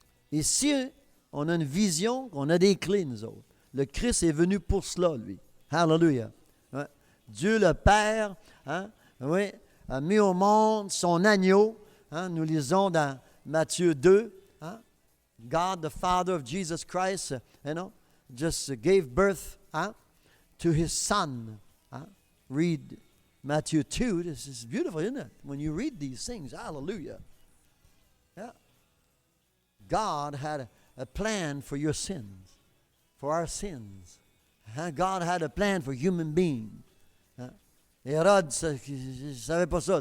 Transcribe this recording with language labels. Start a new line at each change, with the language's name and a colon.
French: Ici, on a une vision, on a des clés, nous autres. Le Christ est venu pour cela, lui. Hallelujah. Ouais. Dieu le Père, oui, a mis au monde son agneau. Nous lisons dans Matthieu 2.
English: God, the Father of Jesus Christ, just gave birth to his Son. Read Matthew 2. This is beautiful, isn't it? When you read these things, hallelujah. Yeah. God had a plan for your sins. For our sins. God had a plan for human beings.
French: Hérode, il ne savait pas ça.